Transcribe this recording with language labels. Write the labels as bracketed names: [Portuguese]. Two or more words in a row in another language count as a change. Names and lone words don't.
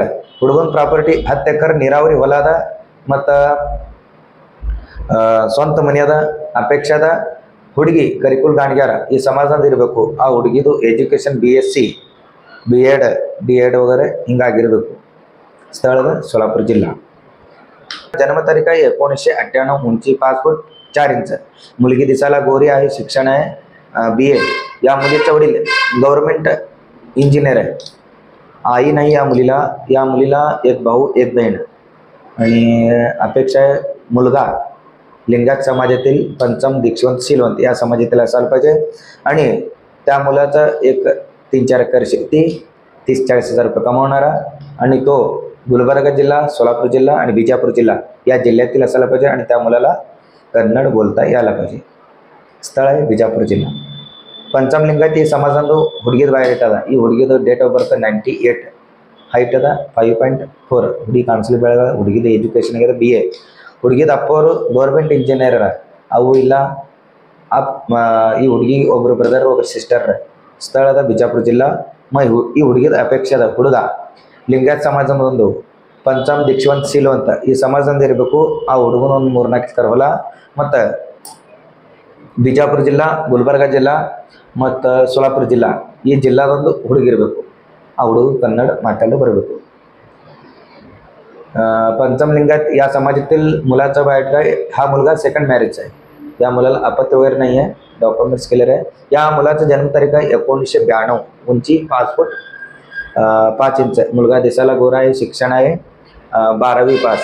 [Kannada] ಹುಡುಗನ ಪ್ರಾಪರ್ಟಿ 10 ಎಕರೆ ನೀರಾವರಿ ಹೊಲ ಅದ ಮತ್ತು ಸ್ವಂತ ಮನೆ ಅದ. ಅಪೇಕ್ಷೆ ಅದ ಹುಡುಗಿ ಕರಿಕುಲ್ ಗಾಣಿಗಾರ ಈ ಸಮಾಜದಿಂದ ಇರಬೇಕು. ಆ ಹುಡುಗಿದು ಎಜುಕೇಶನ್ BSc B.Ed D.Ed वगैरे ಹಿಂಗಾಗಿರಬೇಕು. ಸ್ಥಳದ सोलापूर जिल्हा. [Marathi] जन्मतारीख आहे 1998, उंची 5 फूट 4 इंच, मुलगी दिसायला गोरी आहे, शिक्षण आहे BA. या मुलीचा वडील [English] government engineer [Marathi] आहे. आई नाही या मुलीला. या मुलीला एक भाऊ एक बहीण आणि अपेक्षा आहे मुलगा लिंगायत समाजातील पंचम दीक्षवंत शीलवंत या समाजातील असायला पाहिजे आणि त्या मुलाचा एक 3-4 एकर शेती, 30-40 हजार रुपये कमावणारा आणि तो गुलबर्गा जिल्हा, सोलापूर जिल्हा आणि बिजापूर जिल्हा या जिल्ह्यातील असायला पाहिजे आणि त्या मुलाला कन्नड बोलता यायला पाहिजे. स्थळ आहे बिजापूर जिल्हा. [Kannada] पंचम लिंगायत ಈ ಸಮಾಜದಂದು ಹುಡುಗಿದ ಬಯೋಡೇಟಾ ಅದ. ಈ ಹುಡುಗಿದ [English] date of birth [Kannada] 98, ಹೈಟ್ ಅದ 5.4, ಹುಡುಗಿ ಕಾಣಿಸ್ಲಿ ಬೆಳಗ. ಹುಡುಗಿದ ಎಜುಕೇಶನ್ ಆಗ್ಯದ BA. ಹುಡುಗಿದ ಅಪ್ಪವರು [English] government engineer [Kannada] ಅರ, ಅವು ಇಲ್ಲ. ಈ ಹುಡುಗಿ ಒಬ್ರು ಬ್ರದರ್ ಒಬ್ರು ಸಿಸ್ಟರ್. ಸ್ಥಳದ ಬಿಜಾಪುರ ಜಿಲ್ಲಾ. ಈ ಹುಡುಗಿದ ಅಪೇಕ್ಷೆ ಅದ ಹುಡುಗ ಲಿಂಗಾಯತ್ ಸಮಾಜದೊಂದು पंचम दीक्षवंत शीलವಂತ ಈ ಸಮಾಜದಿಂದ ಇರಬೇಕು. ಆ ಹುಡುಗನ ಒಂದು 3-4 ಎಕರೆ ಹೊಲ ಮತ್ತು ಬಿಜಾಪುರ ಜಿಲ್ಲಾ, ಗುಲ್ಬರ್ಗಾ ಜಿಲ್ಲಾ ಮತ್ತು सोलापूर जिल्हा ಈ ಜಿಲ್ಲಾದೊಂದು ಹುಡುಗಿರಬೇಕು. ಆ ಹುಡುಗ कन्नड ಮಾತಾಡಲು ಬರಬೇಕು. [Marathi] पंचम लिंगायत या समाजातील मुलाचा बायोडेटा. हा मुलगा [English] second marriage [Marathi] आहे. या मुलाला अपत्य वगैरे नाही आहे, [English] documents clear [Marathi] आहे. या मुलाचं जन्मतारीख आहे 1992, उंची 5 फूट 5 इंच, मुलगा दिसायला गोरा आहे, शिक्षण आहे 12वी पास.